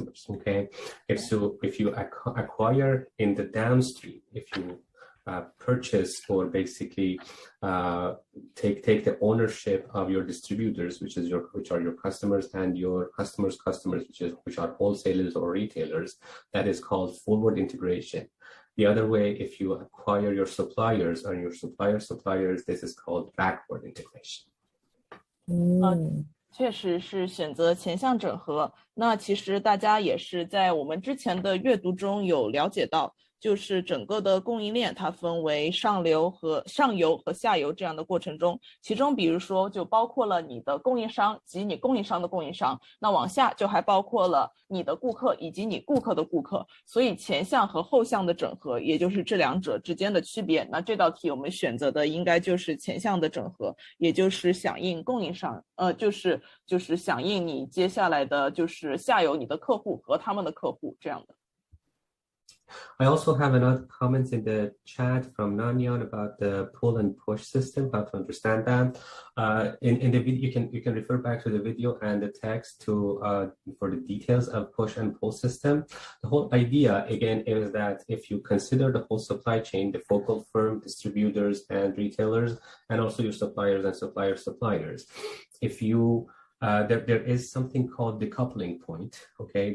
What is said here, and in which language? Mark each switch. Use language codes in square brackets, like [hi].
[en] Okay, if you acquire in the downstream, if you purchase or basically take the ownership of your distributors, which are your customers, and your customers, which are wholesalers or retailers, that is called forward integration. The other way, if you acquire your suppliers or your suppliers, this is called backward integration. [zh] 确实是选择前向整合。那其实大家也是在我们之前的阅读中有了解到，就是整个的供应链它分为上游和下游这样的过程中，其中比如说就包括了你的供应商及你供应商的供应商，那往下就还包括了你的顾客以及你顾客的顾客，所以前向和后向的整合也就是这两者之间的区别。那这道题我们选择的应该就是前向的整合，也就是响应供应商，就是响应你接下来的就是下游你的客户和他们的客户这样的。 [en] I also have another comment in the chat from Nanyan about the pull and push system, how to understand that. In the video, you can refer back to the video and the text for the details of push and pull system. The whole idea, again, is that if you consider the whole supply chain, the focal firm, distributors, and retailers, and also your suppliers and suppliers, if you there is something called the coupling point, okay?